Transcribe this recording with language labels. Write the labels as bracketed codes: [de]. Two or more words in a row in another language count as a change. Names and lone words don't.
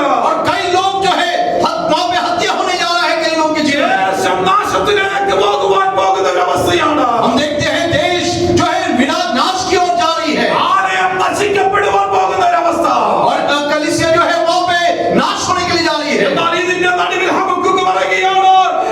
[hi] और कई लोग जो है वहां पे हत्या होने जा रहा है कई लोग के जीवन में। [ml] ദേശം നാശത്തിലേക്ക് പോകുവാൻ പോകുന്ന ഒരു അവസ്ഥയാണ്. [hi] हम देखते हैं देश जो है विनाश की ओर जा रही है [ml] ആലയം നശിക്കപ്പെടുവാൻ പോകുന്ന ഒരു അവസ്ഥ. [hi] और कलीसिया जो है वहां पे नाश होने के लिए जा रही है। [ml] എന്നാൽ ഇതിന്റെ നടുവിൽ ഹബക്കൂക്ക് പറയുകയാണ്,